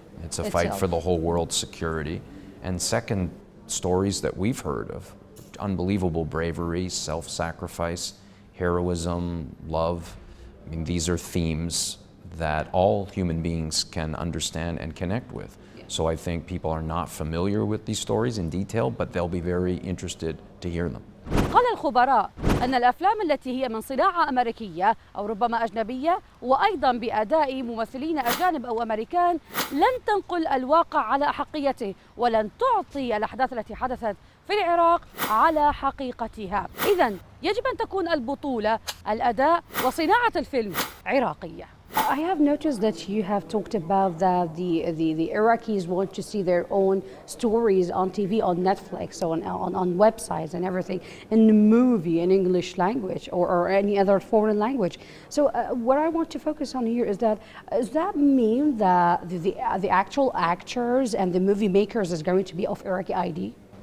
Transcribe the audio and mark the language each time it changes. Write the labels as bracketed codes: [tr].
[en] It's a fight for the whole world's security. And second, stories that we've heard of unbelievable bravery, self-sacrifice, heroism, love. I mean, these are themes that all human beings can understand and connect with. So I think people are not familiar with these stories in detail, but they'll be very interested to hear them. [ar] قال الخبراء أن الأفلام التي هي من صناعة أمريكية أو ربما أجنبية وأيضا بأداء ممثلين أجانب أو أمريكان لن تنقل الواقع على أحقيته ولن تعطي الأحداث التي حدثت في العراق على حقيقتها. إذن يجب أن تكون البطولة، الأداء وصناعة الفيلم عراقية. [en] I have noticed that you have talked about that the Iraqis want to see their own stories on TV, on Netflix, on websites and everything, in the movie in English language or any other foreign language. So what I want to focus on here is that, does that mean that the actual actors and the movie makers is going to be of Iraqi ID?